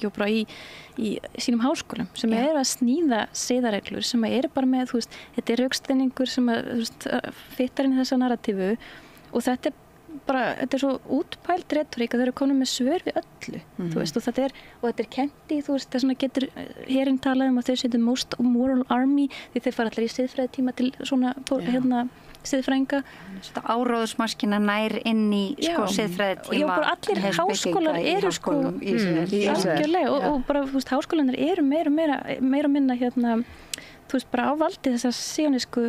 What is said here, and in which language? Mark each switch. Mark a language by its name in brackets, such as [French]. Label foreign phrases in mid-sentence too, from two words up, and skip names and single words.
[Icelandic] og bara í sínum háskólum sem að sníða siðareglur sem bara með, þú veist, þetta rökstuðningur sem þú veist, fittar inn í þessa narratífu og þetta þetta svo útpæld retorík að þau eru komin með svör við öllu, þú veist, og þetta kennt í, þú veist, það svona getur herinn talað að þau setja [English] most moral army [Icelandic] því þeir fara allir í siðfræðitíma til svona, siðfræðinga. Áróðusmaskina nær inn í sko siðfræðitíma. Já, bara allir háskólar eru sko algjörlega og bara, þú veist, háskólanar eru meira og minna þú veist, bara á valdi þessar sionísku